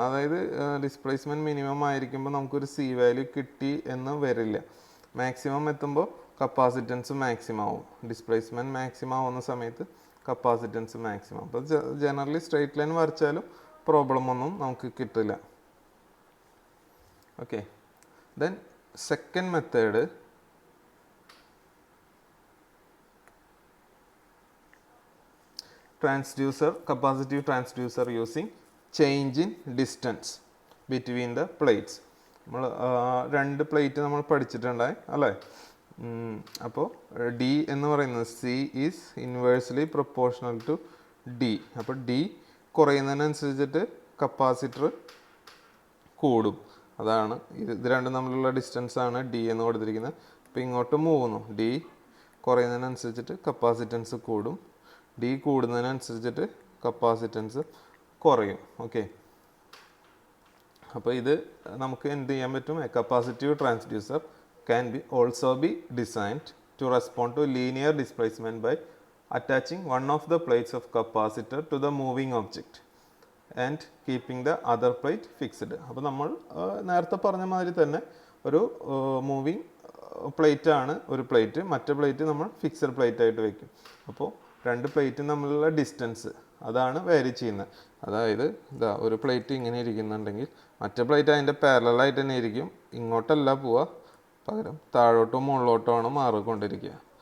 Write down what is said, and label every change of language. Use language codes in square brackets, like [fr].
[ml] അതായത് displacement minimum ആയിരിക്കുമ്പോൾ നമുക്കൊരു സി വാല്യൂ കിട്ടി എന്ന് വരില്ല. മാക്സിമം എത്തുമ്പോൾ കപ്പാസിറ്റൻസ് മാക്സിമം ആവും. ഡിസ്പ്ലേസ്മെൻറ്റ് മാക്സിമം ആവുന്ന സമയത്ത് കപ്പാസിറ്റൻസ് മാക്സിമം. അപ്പോൾ ജനറലി സ്ട്രൈറ്റ് ലൈൻ വരച്ചാലും പ്രോബ്ലം ഒന്നും നമുക്ക് കിട്ടില്ല. [en] Okay, then second method capacitive transducer using change in distance between the plates. [ml] നമ്മൾ രണ്ട് പ്ലേറ്റ് നമ്മൾ പഠിച്ചിട്ടുണ്ടായി അല്ലേ. അപ്പോൾ ഡി എന്ന് പറയുന്നത് [en] C is inversely proportional to D. [ml] അപ്പോൾ ഡി കുറയുന്നതിനനുസരിച്ചിട്ട് കപ്പാസിറ്റർ കൂടും. അതാണ് ഇത് രണ്ടും തമ്മിലുള്ള ഡിസ്റ്റൻസ് ആണ് ഡി എന്ന് കൊടുത്തിരിക്കുന്നത്. അപ്പോൾ ഇങ്ങോട്ട് മൂവുന്നു. ഡി കുറയുന്നതിനനുസരിച്ചിട്ട് കപ്പാസിറ്റൻസ് കൂടും, ഡി കൂടുന്നതിനനുസരിച്ചിട്ട് കപ്പാസിറ്റൻസ് കുറയും. ഓക്കെ, അപ്പോൾ ഇത് നമുക്ക് എന്ത് ചെയ്യാൻ പറ്റും? [en] A capacitive transducer can be also be designed to respond to linear displacement by attaching one of the plates of capacitor to the moving object and keeping the other plate fixed. [ml] അപ്പോൾ നമ്മൾ നേരത്തെ പറഞ്ഞ മാതിരി തന്നെ ഒരു moving plate ആണ് ഒരു plate, മറ്റേ പ്ലേറ്റ് നമ്മൾ ഫിക്സഡ് പ്ലേറ്റ് ആയിട്ട് വെക്കും. അപ്പോൾ രണ്ട് പ്ലേറ്റും തമ്മിലുള്ള ഡിസ്റ്റൻസ് അതാണ് വേരി ചെയ്യുന്നത്. അതായത് ഇതാ ഒരു പ്ലേറ്റ് ഇങ്ങനെ ഇരിക്കുന്നുണ്ടെങ്കിൽ മറ്റേ പ്ലേറ്റ് അതിൻ്റെ പാരലായിട്ട് തന്നെ ഇരിക്കും, ഇങ്ങോട്ടല്ല പോവുക, പകരം താഴോട്ടോ മുകളിലോട്ടോ ആണ് മാറിക്കൊണ്ടിരിക്കുക.